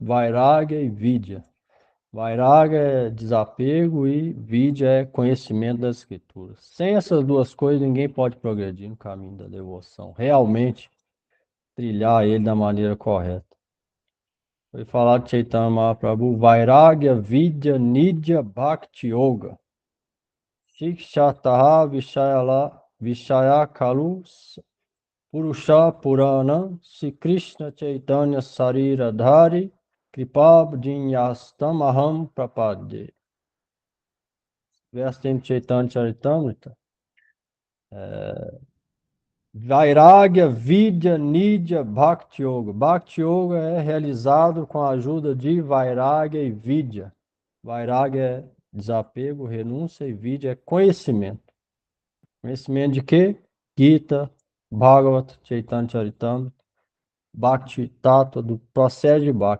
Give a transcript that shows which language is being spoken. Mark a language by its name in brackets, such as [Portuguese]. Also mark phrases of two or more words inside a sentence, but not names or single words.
[Portuguese] Vairagya e Vidya. Vairagya é desapego e Vidya é conhecimento das escrituras. Sem essas duas coisas, ninguém pode progredir no caminho da devoção. Realmente, trilhar ele da maneira correta. Foi falado de Chaitanya Mahaprabhu, [Sanskrit] वैराग्य विद्या निज भक्तियोग. शिक्षार्थम् एकः पुरुषः पुराणः श्रीकृष्णचैतन्य शरीरधारी कृपाम्बुधिर्यस् तम् अहं प्रपद्ये. [Portuguese] Verso em Chaitanya Charitamrita. [Sanskrit] वैराग्य विद्या निज भक्तियोग. भक्तियोग [Portuguese] é realizado com a ajuda de Vairagya e Vidya. Vairagya é desapego, renúncia e Vidya é conhecimento. Conhecimento de quê? Gita, Bhagavad, Chaitanya Charitamrita. [Sanskrit] भक्तितत्त्व, [Portuguese] do processo de Bhakti.